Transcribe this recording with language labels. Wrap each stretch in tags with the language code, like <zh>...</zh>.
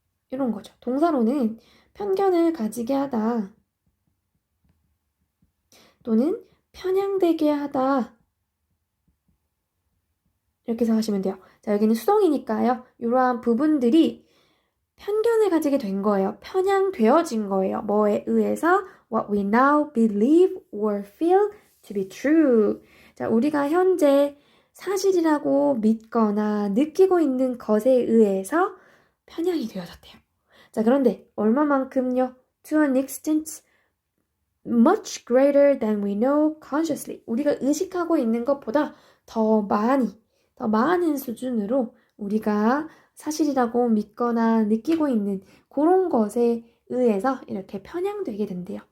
<ko>이런 거죠. 동사로는 편견을 가지게 하다. 또는 편향되게 하다. 이렇게 생각하시면 돼요. 자, 여기는 수동이니까요. 이러한 부분들이 편견을 가지게 된 거예요. 편향되어진 거예요. 뭐에 의해서?</ko> <en>What we now believe or feel to be true.</en> <ko>자, 우리가 현재 사실이라고 믿거나 느끼고 있는 것에 의해서 편향이 되어졌대요. 자, 그런데 얼마만큼요?</ko> <en>To an extent much greater than we know consciously.</en> <ko>우리가 의식하고 있는 것보다 더 많은 수준으로 우리가 사실이라고 믿거나 느끼고 있는 그런 것에 의해서 이렇게 편향되게 된대요.</ko>